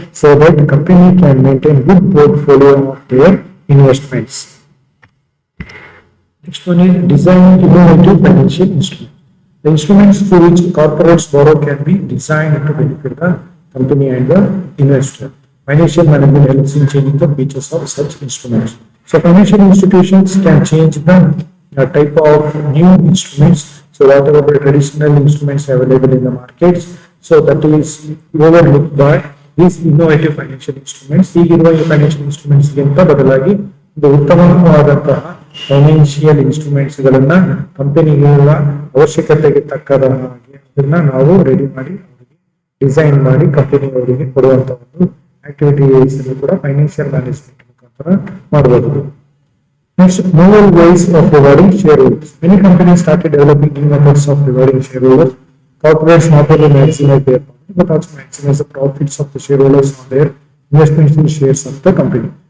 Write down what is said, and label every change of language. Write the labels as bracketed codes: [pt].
[en] So that company can maintain good portfolio of their investments. Next one is design innovative financial instrument. The instruments through which corporates borrow can be designed to benefit the company and the investor. Financial management helps in changing the features of such instruments. So financial institutions can change the type of new instruments. So whatever the traditional instruments available in the markets, so that is overlooked by these innovative financial instruments. [kn] ಈಗಿರುವ ಈ financial instruments ಗಿಂತ ಬದಲಾಗಿ ಒಂದು ಉತ್ತಮವಾದಂತಹ financial instruments ಗಳನ್ನ ಕಂಪನಿಗಳ ಅವಶ್ಯಕತೆಗೆ ತಕ್ಕದ ಹಾಗೆ ಅದನ್ನ ನಾವು ರೆಡಿ ಮಾಡಿ ಡಿಸೈನ್ ಮಾಡಿ ಕಂಪನಿಯವರಿಗೆ ಕೊಡುವಂತ ಒಂದು ಆಕ್ಟಿವಿಟೀಸ್ ಕೂಡ ಫೈನಾನ್ಷಿಯಲ್ ಮ್ಯಾನೇಜ್ಮೆಂಟ್ ಮುಖಾಂತರ ಮಾಡಬಹುದು. [en] Next, novel ways of rewarding shareholders. Many companies started developing new methods of rewarding shareholders. Corporates not only maximize their profit but also maximize the profits of the shareholders on their investments in shares of the company.